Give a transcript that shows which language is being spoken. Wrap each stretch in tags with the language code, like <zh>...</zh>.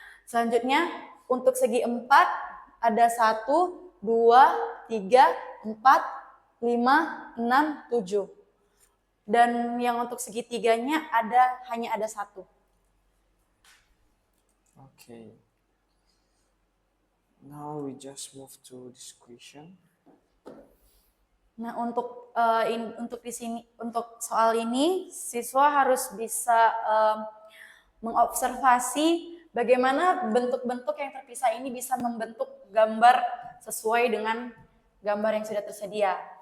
<id>Selanjutnya untuk segi 4 ada 1, 2, 3, 4, 5, 6, 7. Dan yang untuk segitiganya hanya ada 1.</id> <en>Okay. Now we just move to this question.</en> <id>Nah, untuk di sini untuk soal ini siswa harus bisa mengobservasi bagaimana bentuk-bentuk yang terpisah ini bisa membentuk gambar sesuai dengan gambar yang sudah tersedia.</id>